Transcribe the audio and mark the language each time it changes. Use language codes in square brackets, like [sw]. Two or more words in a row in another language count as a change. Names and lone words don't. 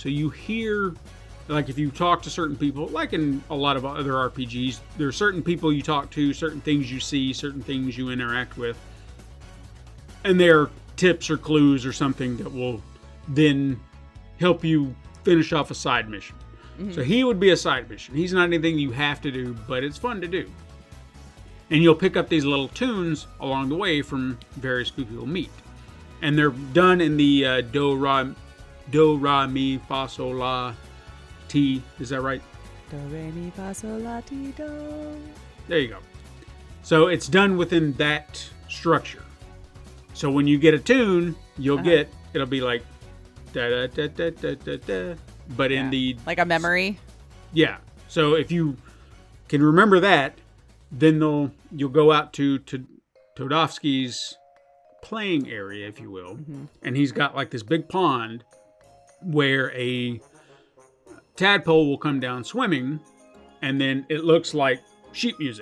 [en] So you hear, like if you talk to certain people, like in a lot of other RPGs, there are certain people you talk to, certain things you see, certain things you interact with, and they're tips or clues or something that will then help you finish off a side mission. So he would be a side mission. He's not anything you have to do, but it's fun to do. And you'll pick up these little tunes along the way from various people you'll meet. And they're done in the do, ra, mi, fa, sol, la, ti. Is that right? Do, re, mi, fa, sol, la, ti, do. There you go. So it's done within that structure. So when you get a tune, you'll get, it'll be like da da da da da da da. But in the like a memory. Yeah. So if you can remember that, then you'll go out to Todovsky's playing area, if you will, and he's got like this big pond where a tadpole will come down swimming, and then it looks like sheet music.